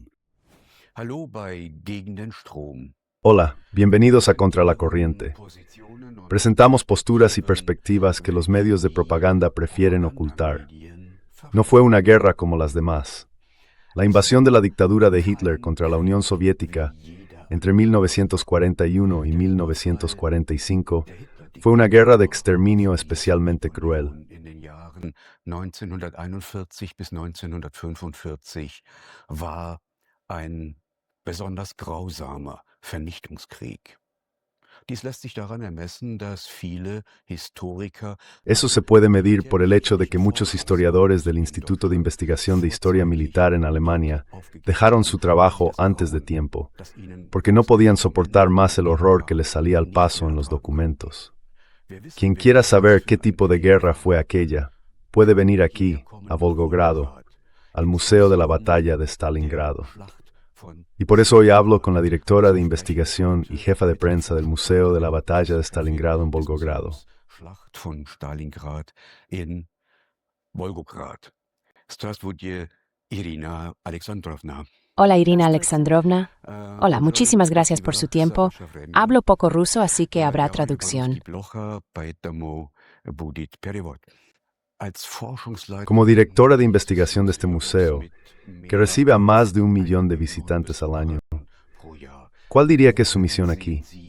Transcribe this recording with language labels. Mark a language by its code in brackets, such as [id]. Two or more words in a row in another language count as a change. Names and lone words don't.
[de] Hallo bei Gegen den Strom. [es] Hola, bienvenidos a Contra la Corriente. Presentamos posturas y perspectivas que los medios de propaganda prefieren ocultar. No fue una guerra como las demás. La invasión de la dictadura de Hitler contra la Unión Soviética entre 1941 y 1945 fue una guerra de exterminio especialmente cruel. [de] 1941 bis 1945 war ein besonders grausamer Vernichtungskrieg. Dies lässt sich daran ermessen, dass viele Historiker. [es] Eso se puede medir por el hecho de que muchos historiadores del Instituto de Investigación de Historia Militar en Alemania dejaron su trabajo antes de tiempo, porque no podían soportar más el horror que les salía al paso en los documentos. Quien quiera saber qué tipo de guerra fue aquella, puede venir aquí, a Volgogrado, al Museo de la Batalla de Stalingrado. Y por eso hoy hablo con la directora de investigación y jefa de prensa del Museo de la Batalla de Stalingrado en Volgogrado. [de] Schlacht von Stalingrad in Volgograd. [ru] Здравствуйте, Irina Alexandrovna. [es] Hola, Irina Alexandrovna. Hola, muchísimas gracias por su tiempo. Hablo poco ruso, así que habrá traducción. Como directora de investigación de este museo, que recibe a más de 1 millón de visitantes al año, ¿cuál diría que es su misión aquí?